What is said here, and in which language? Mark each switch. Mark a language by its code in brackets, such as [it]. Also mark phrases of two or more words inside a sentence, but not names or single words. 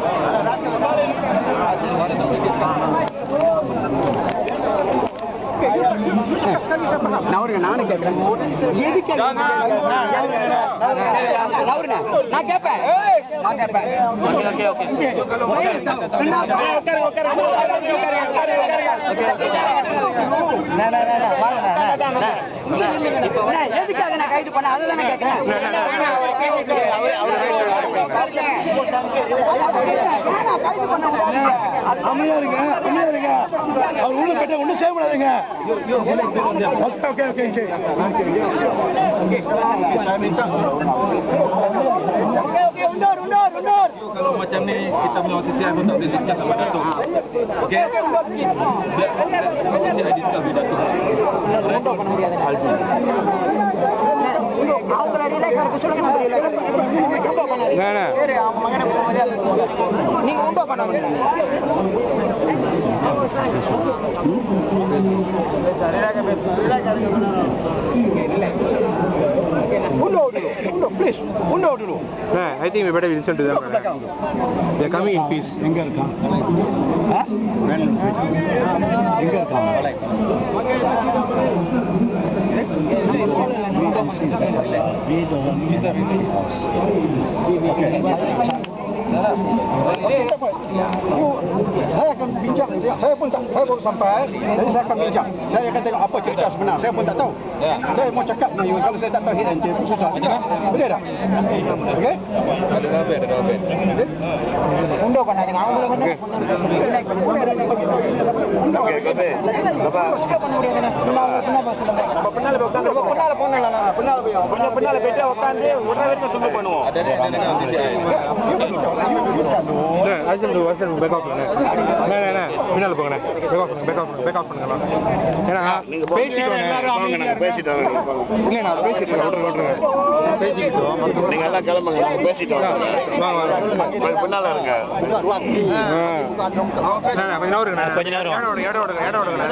[ta] நானும் கேட்கிறேன் நான் கேட்பேன் எதுக்காக நான் கைது பண்ண அதுதானே கேட்கிறேன். அமையா இருங்க, அமையா இருங்க. அவர் உள்ள போயிட்டா ஒன்றும் செய்ய முடியாதுங்க. ஓகே ஓகே ஓகே சரி. [ms] Macam ni kita punya OTC aku tak boleh discuss sama Datuk. Okey? [en] OTC I discuss with Datuk. [ta] அவங்கள ரிலேட் பண்ண சொல்லுங்க. நம்ம ரிலேட் நீங்க உண்டோ பண்ணாங்க. [en] Please, undo dulu. I think we better listen to them. They are coming in peace. [ta] எங்க இருக்கான்? எங்க இருக்கான்? [ms] Saya akan bincang, saya baru sampai, jadi saya akan bincang. Saya akan tengok apa cerita sebenar, saya pun tak tahu. Saya mau cakap dengan you, kalau saya tak tahu [en] hit and tail, [ms] susah. Betul tak? Okey? Ada apa? [ta] உண்டோ பண்ணாதீங்க. அவங்கள வந்து [ms] Okey, Gabe. Bapa. [ta] பண்ண முடியாதுண்ணே. பின்னால போனலாம். பின்னால போயிட்டு உட்காந்து உடனே வரைக்கும் சும்மா பண்ணுவோம். [en] Ask them to back off. [ta] பின்னால் போங்கண்ணே. [en] back off [ta] பண்ணுங்களா? ஏன்னா பேசிட்டு பேசிட்டு இல்லை நான் பேசிட்டு விட்டுருங்க. பேசிக்கிட்டோம் நீங்க எல்லாம் கிளம்புங்க, பேசிட்டு வாங்க. பின்னால இருங்க. கொஞ்ச நேரம் இடம் விடுங்கண்ணே.